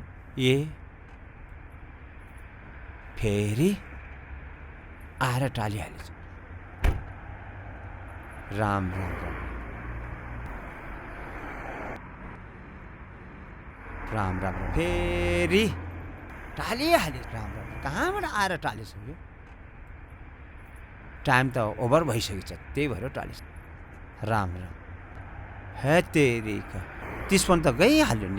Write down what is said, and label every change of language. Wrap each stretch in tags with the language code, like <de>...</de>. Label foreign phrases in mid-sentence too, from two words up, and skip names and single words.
<ne>ए फेरि आएर टालिहालेछ। राम राम राम राम राम राम फेरि टालिहालेछ। राम राम कहाँबाट आएर टालेछ यो? टाइम त ओभर भइसकेछ, त्यही भएर टालेछ। राम राम हे तेरिका 30 त गइहाल्यो नि।</ne>